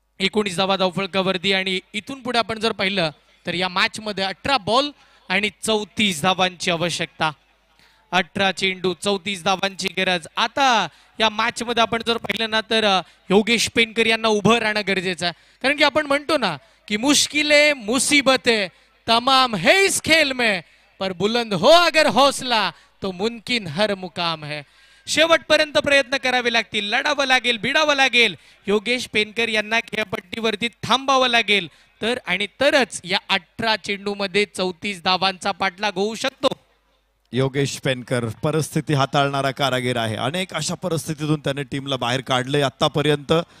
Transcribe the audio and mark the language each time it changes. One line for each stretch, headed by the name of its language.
Marathi: 19 धावा धावफलकावरती आणि इथून पुढे आपण जर पाहिलं तर या मॅच मध्ये 18 बॉल आणि 34 धावांची आवश्यकता. 18 चेंडू 34 धावांची गरज. आता या मॅच मध्ये आपण जर पाहिलं ना तर योगेश पेनकर यांना उभं राहणं गरजेचं आहे. कारण की आपण म्हणतो ना की
Hindi: मुश्किलें मुसीबतें तमाम है इस खेल में, पर बुलंद हो अगर हौसला तो मुमकिन हर मुकाम है.
Marathi: शेवटपर्यंत प्रयत्न करावे लागतील, लढावं लागेल, भिडावं लागेल. योगेश पेनकर यांना खेळपट्टीवरती थांबावं लागेल तर आणि तरच या 18 चेंडू मध्ये 34 धावांचा पाठलाग होऊ शकतो. योगेश पेनकर परिस्थिती हाताळणारा कारागीर आहे. अनेक अशा परिस्थितीतून त्याने टीमला बाहेर काढले आतापर्यंत.